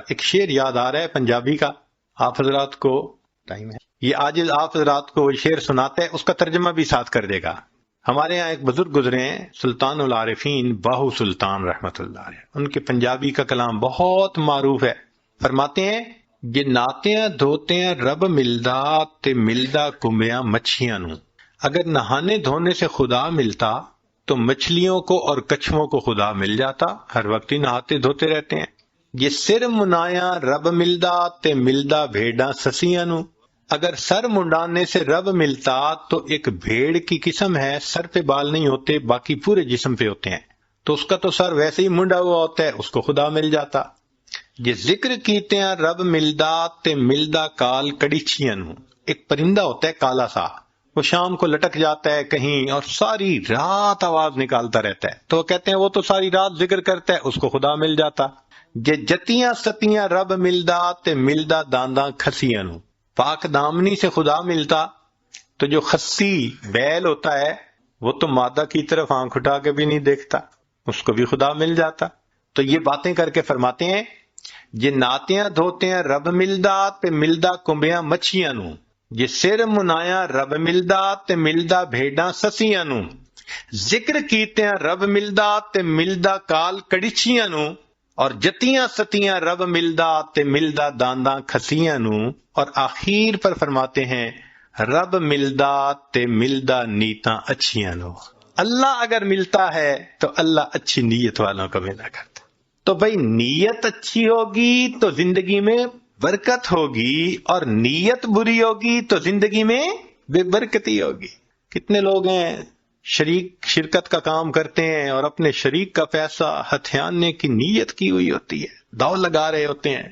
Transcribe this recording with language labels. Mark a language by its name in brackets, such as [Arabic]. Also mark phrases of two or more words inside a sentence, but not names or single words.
[Urdu] ایک شعر یاد آ رہا ہے پنجابی کا، آپ حضرات کو ٹائم ہے یہ آج آپ حضرات کو وہ شعر سناتے ہیں، اس کا ترجمہ بھی ساتھ کر دے گا۔ ہمارے ہاں ایک بزرگ گزرے ہیں سلطان العارفین باہو سلطان رحمت اللہ علیہ، ان کے پنجابی کا کلام بہت معروف ہے۔ فرماتے ہیں [Punjabi] جے ناتیاں دھوتیاں رب ملدا تے ملدا کمبیاں مچھیاں نو۔ [Urdu] اگر نہانے دھونے سے خدا ملتا تو مچھلیوں کو اور کچھووں کو خدا مل جاتا، ہر وقت ہی نہاتے دھوتے رہتے ہیں۔ [Punjabi] یہ سر منایا رب ملدا تے ملدا بھیڑاں سسیاں نو۔ [Urdu] اگر سر منڈانے سے رب ملتا تو ایک بھیڑ کی قسم ہے، سر پہ بال نہیں ہوتے باقی پورے جسم پہ ہوتے ہیں، تو اس کا تو سر ویسے ہی منڈا ہوا ہوتا ہے، اس کو خدا مل جاتا۔ [Punjabi] یہ ذکر کیتے ہیں رب ملدا تے ملدا کال کڑیچیاں نو۔ [Urdu] ایک پرندہ ہوتا ہے کالا سا، وہ شام کو لٹک جاتا ہے کہیں اور ساری رات آواز نکالتا رہتا ہے، تو کہتے ہیں وہ تو ساری رات ذکر کرتا ہے، اس کو خدا مل جاتا۔ [Punjabi] جے جتیاں ستیاں رب ملدا تے ملدا دانداں کھسیاں نو۔ [Urdu] پاک دامنی سے خدا ملتا تو جو خسی بیل ہوتا ہے وہ تو مادہ کی طرف آنکھ اٹھا کے بھی نہیں دیکھتا، اس کو بھی خدا مل جاتا۔ تو یہ باتیں کر کے فرماتے ہیں [Punjabi] جے ناتیاں دھوتیاں رب ملدا تے ملدا کمبیاں مچھیاں نو۔ جے سر منایا رب ملدا تے ملدا بھیڑاں سسیاں نو۔ ذکر کیتیاں رب ملدا تے ملدا کال کڑیچیاں نو۔ اور جتیاں ستیاں رب ملدا تے ملدا دانداں کھسیاں نو۔ [Urdu] اور آخر پر فرماتے ہیں [Punjabi] رب ملدا تے ملدا نیتاں اچھیاں نو۔ [Urdu] اللہ اگر ملتا ہے تو اللہ اچھی نیت والوں کو ملا کرتا۔ تو بھئی نیت اچھی ہوگی تو زندگی میں برکت ہوگی، اور نیت بری ہوگی تو زندگی میں بے برکتی ہوگی۔ کتنے لوگ ہیں شرکت کا کام کرتے ہیں اور اپنے شریک کا پیسہ ہتھیانے کی نیت کی ہوئی ہوتی ہے، داؤ لگا رہے ہوتے ہیں۔